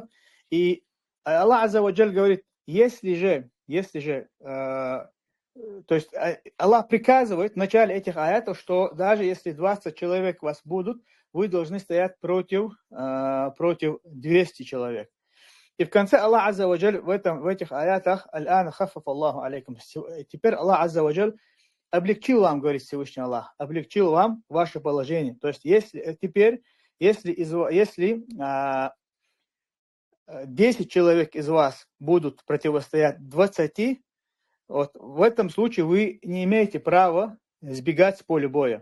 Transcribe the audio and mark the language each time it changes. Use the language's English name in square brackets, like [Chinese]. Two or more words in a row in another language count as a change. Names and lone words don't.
[Russian] И [Arabic] الله عز وجل [Russian] говорит, если же то есть Аллах приказывает в начале этих аятов, что даже если 20 человек вас будут, вы должны стоять против 200 человек. И в конце [Arabic] الله عز وجل [Russian] в этих аятах [Arabic] «الآن خفف الله عليكم». [Russian] Теперь [Arabic] الله عز وجل [Russian] облегчил вам, говорит Всевышний Аллах, облегчил вам ваше положение. То есть если 10 человек из вас будут противостоять 20, вот в этом случае вы не имеете права сбегать с поля боя.